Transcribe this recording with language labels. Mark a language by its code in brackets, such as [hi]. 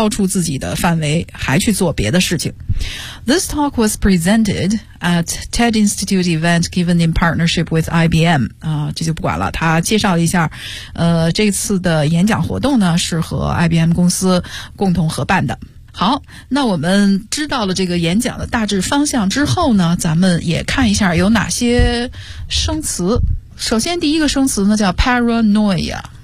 [zh] 超出自己的范围，还去做别的事情。 [en] This talk was presented at TED Institute event given in partnership with IBM. [zh] 这就不管了。他介绍一下，这次的演讲活动呢是和 IBM 公司共同合办的。好，那我们知道了这个演讲的大致方向之后呢，咱们也看一下有哪些生词。首先第一个生词呢叫 paranoia。